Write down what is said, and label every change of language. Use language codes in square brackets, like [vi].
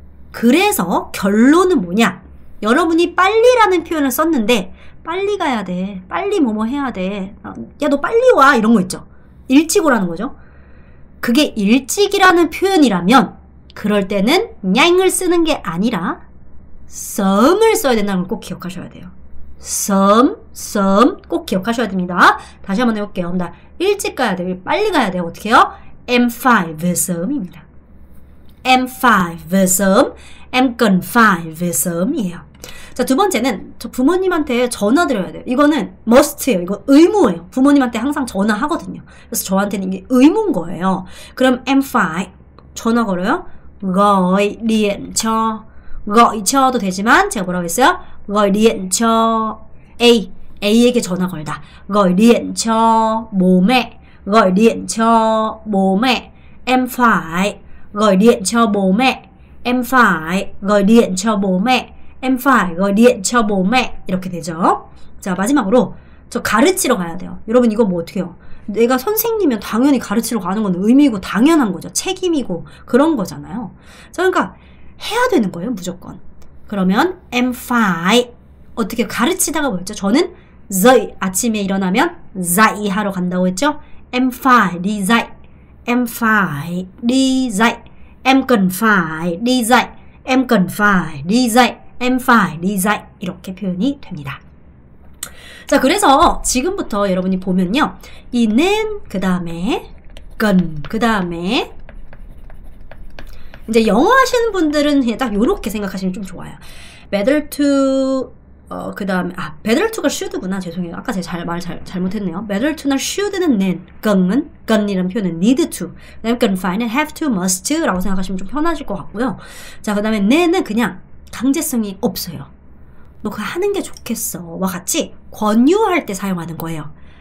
[ko] 그래서 결론은 뭐냐? 여러분이 빨리라는 표현을 썼는데 빨리 가야 돼, 빨리 뭐뭐 해야 돼, 야 너 빨리 와 이런 거 있죠. 일찍 오라는 거죠. 그게 일찍이라는 표현이라면 그럴 때는 냥을 쓰는 게 아니라 sớm을 써야 된다는 걸 꼭 기억하셔야 돼요. [vi] sớm, sớm [ko] 꼭 기억하셔야 됩니다. 다시 한번 해볼게요. 나 일찍 가야 돼요. 빨리 가야 돼요. 어떻게 해요? [vi] Em phải về sớm [ko] 입니다. [vi] Em phải về sớm. Em cần phải về sớm [ko] 이에요. 자, 두 번째는 저 부모님한테 전화드려야 돼요. 이거는 must예요. 이거 의무예요. 부모님한테 항상 전화하거든요. 그래서 저한테는 이게 의무인 거예요. 그럼 [vi] em phải [ko] 전화 걸어요. [vi] gọi điện cho. gọi cho [ko] 도 되지만 제가 뭐라고 했어요? [vi] gọi điện cho A. [ko] A에게 전화 걸다. [vi] gọi điện cho bố mẹ. gọi điện cho bố mẹ. Em phải gọi điện cho bố mẹ. Em phải gọi điện cho bố mẹ. Em phải gọi điện cho bố mẹ. [ko] 이렇게 되죠. 자, 마지막으로 저 가르치러 가야 돼요. 여러분 이거 뭐 어떻게 해요? 내가 선생님이면 당연히 가르치러 가는 건 의미고 당연한 거죠. 책임이고 그런 거잖아요. 자, 그러니까 해야 되는 거예요. 무조건. 그러면 [vi] em phải [ko] 어떻게 가르치다가 뭐였죠? 저는 dậy 아침에 일어나면 dạy 하러 간다고 했죠? [vi] Em phải đi dạy. Em phải đi dạy. Em cần phải đi dạy. Em cần phải đi dạy. Em phải đi dạy. [ko] 이렇게 표현이 됩니다. 자, 그래서 지금부터 여러분이 보면요. 이는 그 다음에 cần 그 다음에 이제 영어 하시는 분들은 그냥 딱 요렇게 생각하시면 좀 좋아요. [en] better to [ko] 그 다음에 better to가 should구나. 죄송해요. 아까 제가 말 잘못했네요. [en] better to나 should는 [ko] 는, cần 이라는 표현은 [en] need to, [ko] 그 다음에 cần fai는 [en] have to, must [ko] 라고 생각하시면 좀 편하실 것 같고요. 자, 그 다음에 는은 그냥 강제성이 없어요. 너 그거 하는 게 좋겠어 와 같이 권유할 때 사용하는 거예요.